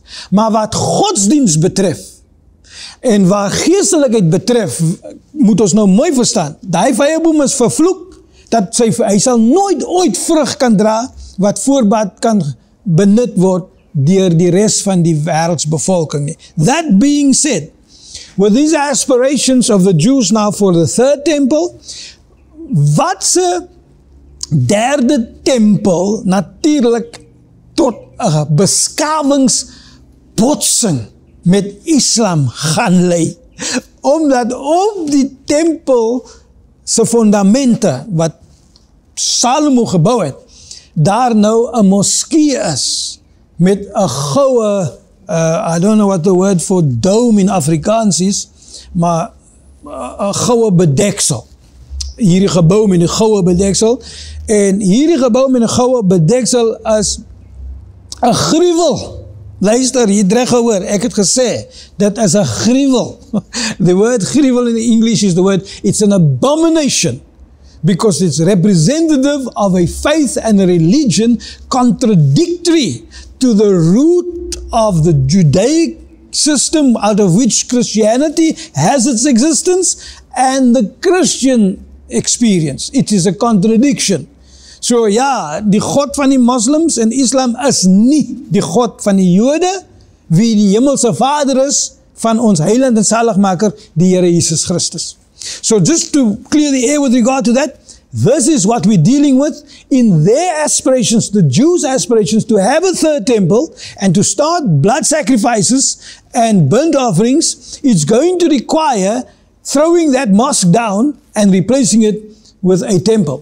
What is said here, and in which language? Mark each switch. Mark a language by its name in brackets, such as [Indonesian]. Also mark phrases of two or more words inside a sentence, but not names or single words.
[Afrikaans] Maar wat godsdiens betref, en wat geestelikheid betref, moet ons nou mooi verstaan, daai vyeboom is vervloek, dat hy sal nooit ooit vrug kan dra, wat voorbaat kan benut word deur die res van die wêreldsbevolking nie. [English] That being said, with these aspirations of the Jews now for the third temple, [Afrikaans] wat se derde tempel natuurlijk tot 'n beskawingsbotsing met Islam gaan lei. Omdat op die tempel se fondamente wat Salomo gebou het, daar nou 'n moskee is met 'n goue, [English] I don't know what the word for dome in Afrikaans is, [Afrikaans] maar 'n goue bedeksel. Hierdie gebou met 'n goue bedeksel, en hierdie gebou met 'n goue bedeksel is 'n gruwel. Luister, jy het reg gehoor, ek het gesê, dit is 'n gruwel. [English] The word gruwel in English is the word, it's an abomination, because it's representative of a faith and a religion contradictory to the root of the Judaic system out of which Christianity has its existence and the Christian experience. It is a contradiction. [Afrikaans] So ja, die God van die moslims en Islam is nie die God van die Jode, wie die hemelse Vader is van ons heiland en zaligmaker, die Here Jesus Christus. [English] So just to clear the air with regard to that, this is what we're dealing with in their aspirations, the Jews' aspirations to have a third temple and to start blood sacrifices and burnt offerings. It's going to require throwing that mosque down and replacing it with a temple.